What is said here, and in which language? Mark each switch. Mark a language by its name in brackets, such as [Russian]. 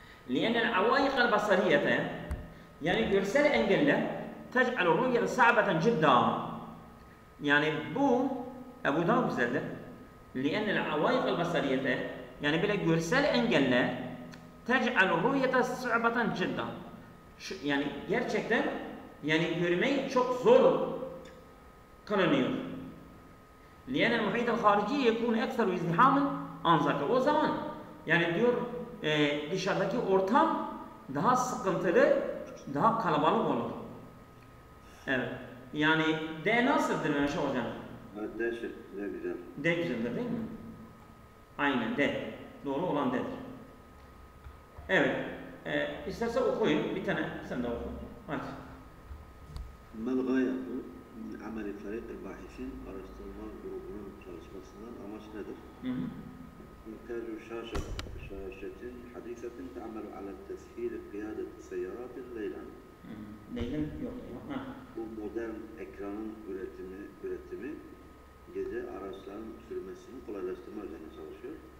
[Arabic] لِأَنَّ الْعَوَائِقَ الْبَصَرِيَّةَ [Turkish] yani görsel engeller [Arabic] تَجْعَلُ الرُّؤْيَةَ صَعْبَةً جِدًّا [Turkish] yani bu daha güzeldir. لِأَنَّ الْعَوَائِقَ الْبَصَرِيَّةَ yani böyle görsel engeller [Arabic] تجعل الرؤية صعبة جدا. [Turkish] Yani gerçekten yani görmeyi çok zor kılınıyor. [Arabic] لأن المحيط الخارجي يكون أكثر ازدحاما عن ذاك. [Turkish] O zaman yani diyor dışarıdaki ortam daha sıkıntılı, daha kalabalık olur. Evet. Yani D nasıldır Mehmet Hocam? D şık, D güzel. D güzeldir değil mi? Aynen D. Doğru olan D'dir. Evet. İsterse okuyun. Bir tane sen de oku. Hadi. [Arabic] ما الغاية من عمل فريق الباحثين [Turkish] araştırma grubunun çalışmasından amaç nedir? [Arabic] إنتاج شاشة حديثة تعمل على تسهيل قيادة السيارات ليلا. [Turkish] Leyla yok. Bu modern ekranın üretimi gece araçların sürmesini kolaylaştırma üzerine çalışıyor.